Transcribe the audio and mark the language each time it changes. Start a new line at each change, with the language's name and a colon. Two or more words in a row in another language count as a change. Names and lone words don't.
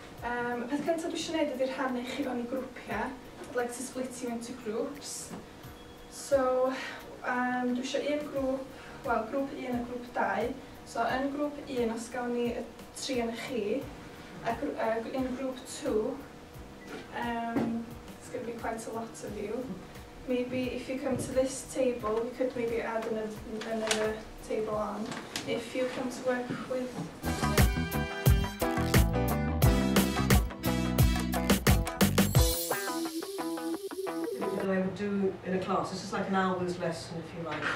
Welsh: Y peth cyntaf dwi eisiau gwneud ydy rhannu chi fewn I grwpiau.
English: I'd like to split you into groups. So,
Welsh: dwi eisiau un grŵp, wel, grŵp 1 a grŵp 2. So, yn grŵp 1, os gawn ni y 3 yn chi, a in grŵp 2,
English: it's going to be quite a lot of you. Maybe if you come to this table, we could maybe add another table on. If you come to work with... I would do in a class, this is like an hour's lesson if you like.